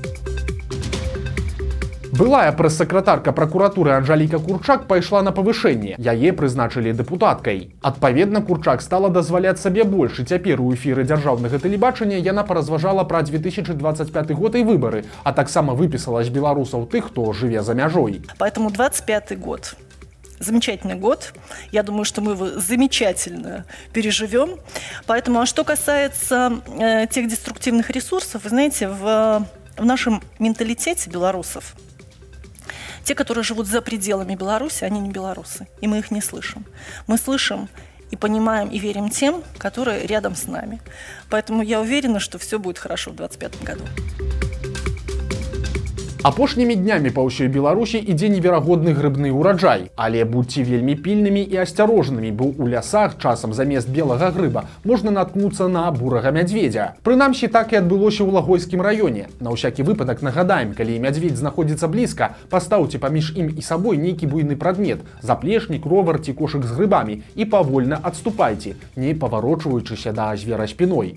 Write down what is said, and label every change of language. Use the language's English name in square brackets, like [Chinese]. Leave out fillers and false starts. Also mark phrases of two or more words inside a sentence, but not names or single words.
[Belarusian] Былая прэс-сакратарка пракуратуры Анжаліка Курчак пайшла на павышэнне. Яе прызначылі дэпутаткай. Адпаведна, Курчак стала дазваляць сабе больш, і цяпер у эфіры дзяржаўнага тэлебачання яна паразважала пра 2025 год і выбары, а таксама выпісала з беларусаў тых, хто жыве за мяжой. [Russian] Поэтому 25 год. Замечательный год. Я думаю, что мы его замечательно переживем. Поэтому, а что касается тех деструктивных ресурсов, вы знаете, в нашем менталитете белорусов, те, которые живут за пределами Беларуси, они не белорусы, и мы их не слышим. Мы слышим и понимаем, и верим тем, которые рядом с нами. Поэтому я уверена, что все будет хорошо в 2025 году. [Belarusian] Апошнімі днямі па ўсёй Беларусі ідзе неверагодны грыбны ўраджай. Але будьце вельмі пільнымі і асцярожнымі, бо ў лясах часам замест белага грыба можна наткнуцца на бурага мядзведзя. Прынамсі, так і адбылося ў Лагойскім раёне. На ўсякі выпадак нагадаем, калі мядзведь знаходзіцца блізка, пастаўце паміж ім і сабой нейкі буйны прадмет, заплечнік, ровар ці кошык з грыбамі і павольна адступайце, не паварочваючыся да звера спіной.